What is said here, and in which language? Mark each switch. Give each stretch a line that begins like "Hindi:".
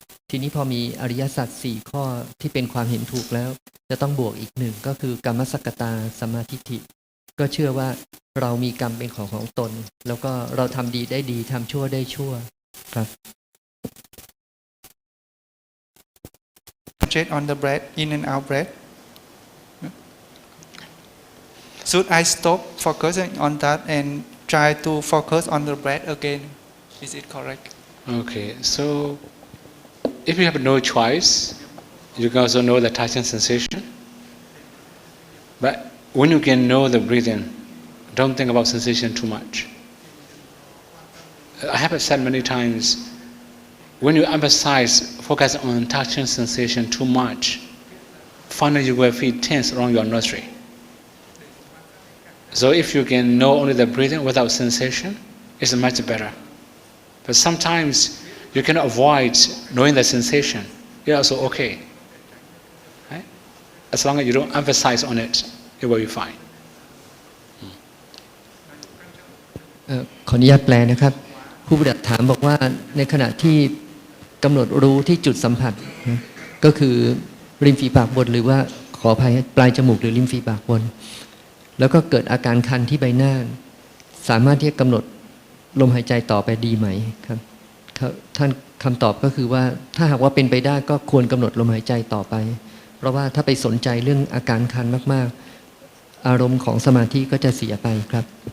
Thai: ทีนี้พอมีอริยสัจ4ข้อที่เป็นความเห็นถูกแล้วจะต้องบวกอีก1ก็คือกรรมสกตาสัมมาทิฏฐิก็เชื่อว่าเรามีกรรมเป็นของตนแล้วก็เราทำดีได้ดีทำชั่วได้ชั่วครับ
English: Concentrate on the breath, in and out breath. Should I stop focusing on that and try to focus on the breath again? Is it correct? Okay, so if you have no choice, you can also know the touching sensation. But when you can know the breathing, don't think about sensation too much. I have said many times, when you emphasize, focus on touching sensation too much, finally you will feel tense around your nostril. So if you can know only the breathing without sensation, it's much better. But sometimes you can avoid knowing the sensation. It's also okay. Right? As long as you don't emphasize on it, it will be fine.
Thai: ขออนุญาตแปลนะครับผู้ปฏิบัติถามบอกว่าในขณะที่ กำหนดรู้ที่จุดสัมผัสนะก็คือริมฝีปากบนหรือว่าขออภัยปลายจมูกหรือริมฝีปากบนแล้วก็เกิดอาการคันที่ใบหน้าสามารถที่จะกำหนดลมหายใจต่อไปดีไหมครับท่านคำตอบก็คือว่าถ้าหากว่าเป็นไปได้ก็ควรกำหนดลมหายใจต่อไปเพราะว่าถ้าไปสนใจเรื่องอาการคันมากๆอารมณ์ของสมาธิก็จะเสียไปครับ